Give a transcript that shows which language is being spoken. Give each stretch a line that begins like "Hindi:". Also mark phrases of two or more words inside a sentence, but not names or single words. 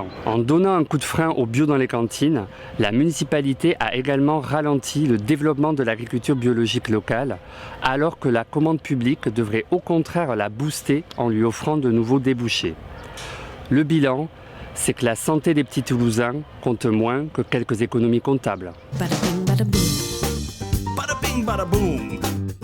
French: En donnant un coup de frein au bio dans les cantines, la municipalité a également ralenti le développement de l'agriculture biologique locale, alors que la commande publique devrait au contraire la booster en lui offrant de nouveaux débouchés. Le bilan, c'est que la santé des petits Toulousains compte moins que quelques économies comptables.
English: Bada bing, bada boom. Bada bing, bada boom.